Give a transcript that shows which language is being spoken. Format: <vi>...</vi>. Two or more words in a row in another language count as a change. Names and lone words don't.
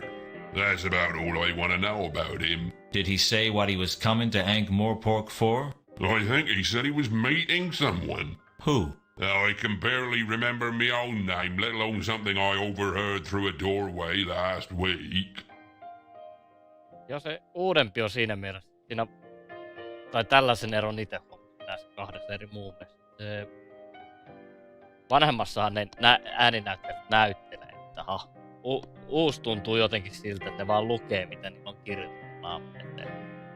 <en>That's about all I want to know about him. Did he say what he was coming to Ankh-Morpork for? I think he said he was meeting someone. Who? I can barely remember my own name, let alone something I overheard through a doorway last week.</en> <fi>Ja se uudempi on siinä mielessä. Siinä, tai tällaisen eron itse huomasin näissä kahdessa eri muun mielestä. Vanhemmassahan ne ääninäyttelijät näyttelee, että uusi tuntuu jotenkin siltä, että ne vaan lukee, mitä niillä on kirjoitettu naamun eteen.</fi>